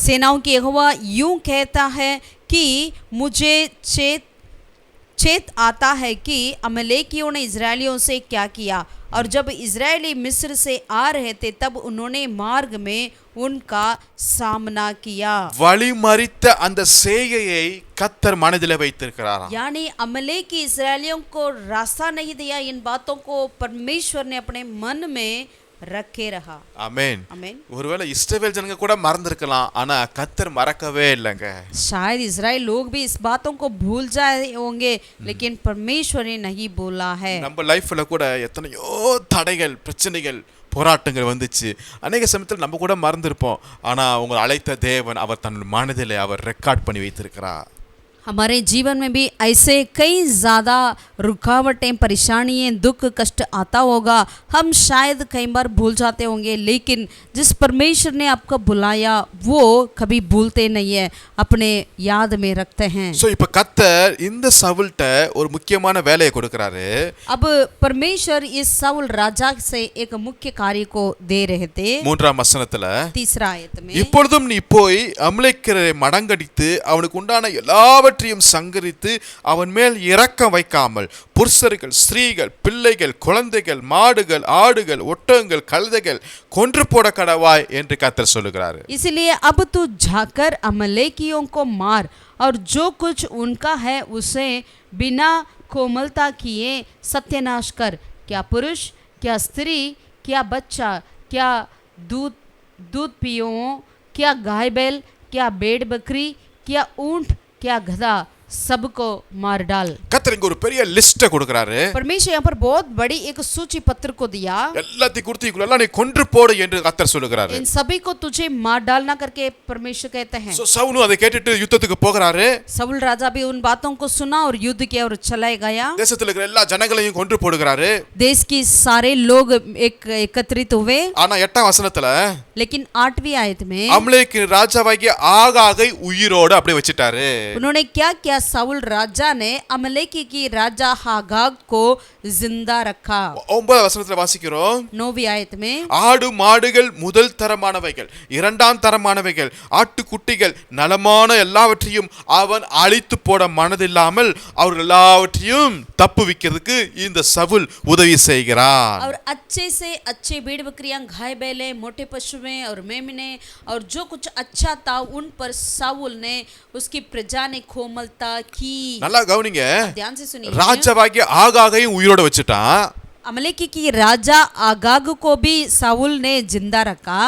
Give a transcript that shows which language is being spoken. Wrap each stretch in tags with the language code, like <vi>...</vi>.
<hi>सेनाओं की यहोवा यूं कहता है कि मुझे चेत आता है कि अमलेकियों ने इजरायलियों से क्या किया, और जब इजरायली मिस्र से आ रहे थे तब उन्होंने मार्ग में उनका सामना किया।</hi> <ta>வழி மறித்த அந்த சேயையை கர்த்தர் மனதிலே வைத்திருக்கிறாராம்.</ta> <hi>यानी अमलेकी इजरायलियों को रास्ता नहीं दिया, इन बातों को परमेश्वर ने अपने मन में रखे रहा।</hi> <ta>ஆமென்.</ta> <hi>आमीन।</hi> <ta>ஒருவேளை இஸ்ரவேல் ஜனங்க கூட மறந்திருக்கலாம், ஆனா கர்த்தர் மறக்கவே இல்லைங்க.</ta> <hi>शायद इजराइल लोग भी इस बातों को भूल जाए होंगे, लेकिन परमेश्वर ने नहीं बोला है।</hi> <ta>நம்ம லைஃப்ல கூட எத்தனையோ தடைகள், பிரச்சனைகள், போராட்டங்கள் வந்துச்சு. அநேக சமயத்தில் நம்ம கூட மறந்திருப்போம். ஆனா உங்களை அழைத்த தேவன் அவர் தன் மனதிலே அவர் ரெக்கார்ட் பண்ணி வைத்திருக்கிறார்.</ta> <hi>हमारे जीवन में भी ऐसे कई ज़्यादा रुकावटें, परेशानियाँ, दुख, कष्ट आता होगा। हम शायद कई बार भूल जाते होंगे, लेकिन जिस परमेश्वर ने आपको बुलाया वो कभी भूलते नहीं है, अपने याद में रखते हैं।</hi> <ta>சோ இப்ப கர்த்தர் இந்த சவுல்ட்ட ஒரு முக்கியமான வேலையை கொடுக்கறாரு.</ta> <hi>अब परमेश्वर इस साउल राजा से एक मुख्य कार्य को दे रहे थे।</hi> <ta>3ஆம் வசனத்துல,</ta> <hi>तीसरा आयत में,</hi> <ta>இப்பொழுதும் நீ போய் அமலேக்கியரை மடங்கடித்து அவனுக்கு உண்டான எல்லாவற்றையும் சங்கரித்து அவன் மேல் இரக்கம் வைக்காமல் புருஷர்கள், ஸ்திரீகள், பிள்ளைகள், குழந்தைகள், மாடுகள், ஆடுகள், ஒட்டகங்கள், கழுதைகள் கொன்று போட கடவாய் என்று கர்த்தர் சொல்லுகிறாரு.</ta> <hi>इसलिए अब तू जाकर अमलेकियों को मार और जो कुछ उनका है उसे बिना कोमलता किए सत्यानाश कर। क्या पुरुष, क्या स्त्री, क्या बच्चा, क्या दूध पियो, क्या गाय बैल, क्या भेड़ बकरी, क्या ऊंट, क्या गधा, सबको मार डाल।</hi> <ta>கர்த்தர் இங்க ஒரு பெரிய லிஸ்ட் கொடுக்கறாரு.</ta> <hi>परमेश्वर यहाँ पर बहुत बड़ी एक सूची पत्र को दिया।</hi> <ta>எல்லாத்தையும் குறித்து இக்குள்ள நீ கொன்று போடு என்று கர்த்தர் சொல்லுகிறாரு.</ta> <hi>इन सभी को तुझे मार डालना करके परमेश्वर कहते हैं।</hi> <ta>சோ சவுலும் அதை கேட்டுட்டு யுத்தத்துக்கு போகிறாரு.</ta> <hi>साउल राजा भी उन बातों को सुना और युद्ध किया और चला गया।</hi> <ta>தேசத்துல இருக்கிற எல்லா ஜனங்களையும் கொன்று போடுகிறாரு.</ta> <hi>देश के सारे लोग एकत्रित हुए।</hi> <ta>ஆனா 8ஆம் வசனத்துல,</ta> <hi>लेकिन 8वीं आयत में</hi> <ta>அமலேக்கின் ராஜாவாகிய ஆகாகை உயிரோடு அப்படியே வச்சிட்டாரு.</ta> <hi>उन्होंने क्या किया, साउल राजा ने अमलेकी की राजा हागाग को जिंदा रखा।</hi> <ta>9ஆம் வசனத்துல வாசிக்கிறோம்,</ta> <hi>9वीं आयत में,</hi> <ta>ஆடு மாடுகள் முதல் தரமானவைகள், இரண்டாம் தரமானவைகள், ஆட்டுக்குட்டிகள், நலமான எல்லாவற்றையும் அவன் அழித்து போட மனதில்லாமல் அவர்கள் எல்லாவற்றையும் தப்புவிக்கிறதுக்கு இந்த சவுல் உதவி செய்கிறான்.</ta> <hi>और अच्छे से अच्छे भेड़ बकरियां, गाय बैले, मोटे पशुएं और मेमने और जो कुछ अच्छा था उन पर साउल ने, उसकी प्रजा ने कोमलता की।</hi> <ta>நல்லா கவனிங்க,</ta> <hi>ध्यान से सुनिए।</hi> <ta>ராஜாவாகிய ஆகாகையும் உயிரோட வச்சுட்டான்.</ta> <hi>अमलेकी की राजा आगाग को भी साउल ने जिंदा रखा।</hi>